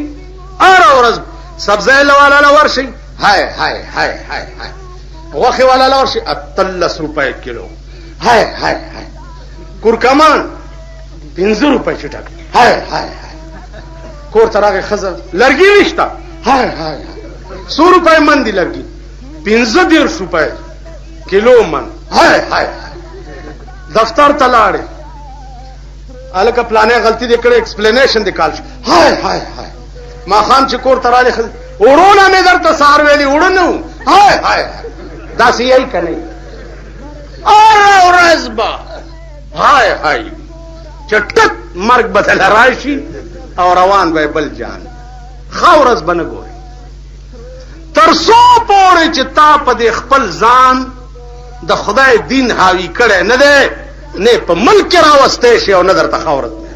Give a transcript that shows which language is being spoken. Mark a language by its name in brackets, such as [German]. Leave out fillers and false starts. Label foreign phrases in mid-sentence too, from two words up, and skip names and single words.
[Pashto] هره ورځ سبزی والا له ورشئ، های های های های های، غوښې والا له ورشئ 18 روپۍ کیلو، های های های، کورکمان 15 روپۍ چټک، های های های، کور ته راغی ښځه لرګي نشته، های های های، 100 روپۍ من دي لرګي، 15 روپۍ کیلو من، های های های. دفتر ته لاړې، هلکه پلانې غلطي دې کړې، ایکسپلینیشن دې کال شو، های های های. ماښام چې کور ته رالې ښځه وړونه مې درته سهار ویلي، وړه نه وو، های های های. داسې یی که نه؟ هره ورځ به های های چې ټک مرګ به دله راشي او روان به بل جان، ښه ورځ به نه ګورې. تر څو پورې چې تا په دې خپل ځان د خدای دین حاوي کړی نه دی، نه په ملک کې راوستی شي او نه درته ښه ورځ دی.